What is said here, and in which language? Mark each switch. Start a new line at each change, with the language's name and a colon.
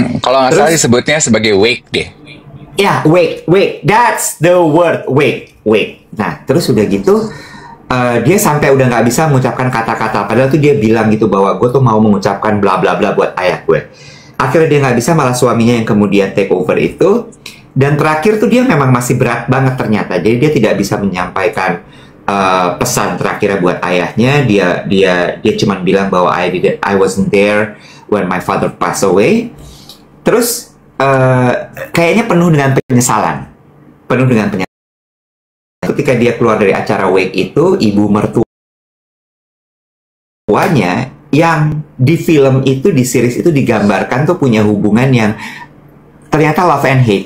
Indonesian: Kalau nggak salah disebutnya sebagai wake deh.
English: Ya, wake, that's the word, wake.
Indonesian: Nah, terus udah gitu, dia sampai udah nggak bisa mengucapkan kata-kata. Padahal tuh dia bilang gitu bahwa gue tuh mau mengucapkan bla bla bla buat ayah gue. Akhirnya dia nggak bisa, malah suaminya yang kemudian take over itu. Dan terakhir tuh dia memang masih berat banget ternyata. Jadi dia tidak bisa menyampaikan pesan terakhirnya buat ayahnya. Dia cuma bilang bahwa
English: I wasn't there when my father passed away.
Indonesian: Terus kayaknya penuh dengan penyesalan. Ketika dia keluar dari acara wake itu, ibu mertuanya yang di film itu, di series itu digambarkan tuh punya hubungan yang ternyata love and hate.